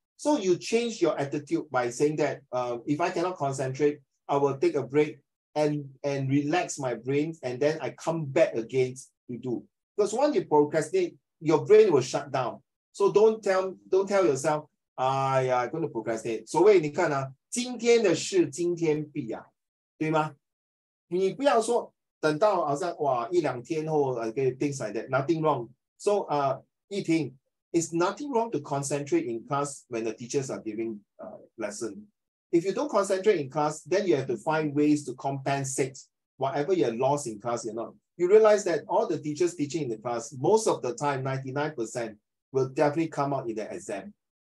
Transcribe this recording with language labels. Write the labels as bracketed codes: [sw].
[en] So you change your attitude by saying that if I cannot concentrate, I will take a break and relax my brain, and then I come back again to do. Because once you procrastinate, your brain will shut down. So don't tell yourself, yeah, I'm going to procrastinate. [zh] 所谓你看今天的事今天必对吗？你不要说等到好像哇一两天后 [en] things like that. Nothing wrong. So eating, it's nothing wrong to concentrate in class when the teachers are giving lesson. If you don't concentrate in class, then you have to find ways to compensate whatever you're lost in class. You realize that all the teachers teaching in the class, most of the time, 99% will definitely come out in the exam.